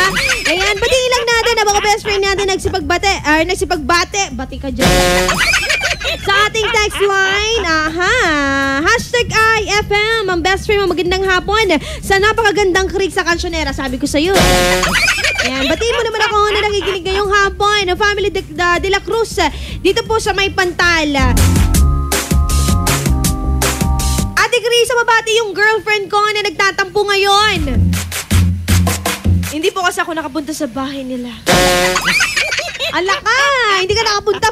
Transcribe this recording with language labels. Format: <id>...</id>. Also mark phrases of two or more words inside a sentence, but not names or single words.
<tl>Ayan, batiin lang natin na mga</tl> <en>best friend</en> <tl>natin nagsipagbate. Bati ka dyan. Sa ating text line, #IFM, ang</tl> <en>best friend</en> <tl>mo, magandang hapon. Sa napakagandang krig sa kansyonera, sabi ko sa'yo. Ayan, batiin mo naman ako na nakikinig ngayong hapon. Family de la Cruz, dito po sa may Pantal. Ate Chris, mabati yung girlfriend ko na nagtatampo ngayon. Hindi po kasi ako nakapunta sa bahay nila. Ala ka! Hindi ka nakapunta.</tl>